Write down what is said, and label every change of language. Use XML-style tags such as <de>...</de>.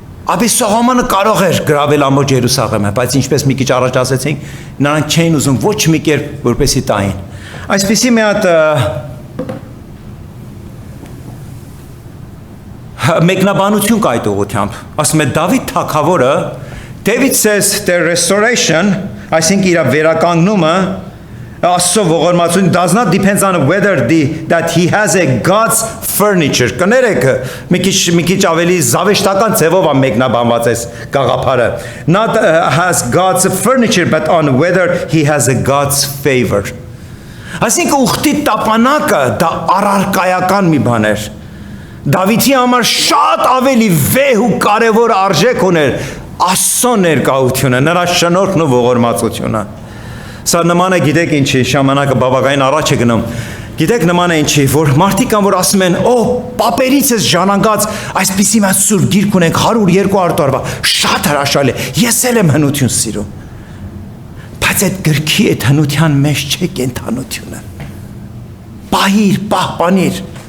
<hy>Ապի Սողոմոնը կարող էր գրավել ամբողջ Երուսաղեմը, բայց ինչպես մի քիչ առաջ ասեցինք, նրանք չէին ուզում ոչ մի կերպ որպեսի տային։ Այսպեսի մի հատ մեկնաբանություն կա այդ ուղղությամբ։ Ասում է Դավիթ թագավորը,</hy> <en>David says the restoration,</en> <hy>այսինքն իր վերականգնումը Աստծո ողորմածություն</hy> <en>does not depends on whether that he has a God's furniture.</en> <hy>Կներեք, մի քիչ ավելի զավեշտական ձևով է մեկնաբանված այս գաղափարը.</hy> <en>Not has God's furniture but on whether he has a God's favor.</en> <hy>Այսինքն ուխտի տապանակը դա առարկայական մի բան էր։ Դավիթի համար շատ ավելի վեհ ու կարևոր արժեք ուներ Աստծո ներկայությունը, նրա շնորհքն ու ողորմածությունը։ Սա նման է, գիտեք ինչի, ժամանակը բավականին առաջ է գնում։ Գիտեք նման է ինչի, որ մարդիկ կան, որ ասում են, «Օ, պապերից ես ժանանգած, այսպիսի մեծ սուրբ գիրք ունենք 100-200 տարվա, շատ հրաշալի է, ես էլ եմ հնություն սիրում»։ Բայց այդ գրքի այդ հնության մեջ չէ կենթանությունը։ Պահիր, պահպանիր։</hy>